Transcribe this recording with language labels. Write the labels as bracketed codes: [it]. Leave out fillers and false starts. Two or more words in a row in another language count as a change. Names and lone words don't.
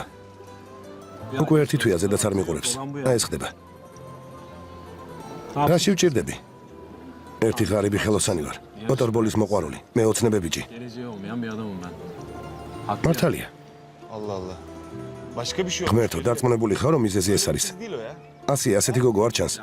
[ka] უკვე ერთი თვეა ზედაც არ მიყურებს. აი ეს ხდება. რა შევჭირდები? ერთი ღარიბი ხელოსანი ვარ. მოტორბოლის მოყვარული. მე ოცნებე ბიჭი. [tr] Geleceği olmayan bir adamım ben. [ka] მართალია. [tr] Allah Allah. Başka bir şey yok. [ka] ღმერთო, დარწმუნებული ხარ, რომ მიზეზი ეს არის? [tr] Değil o ya. [ka] ასია, ასეთი გოგო არ ჩანს.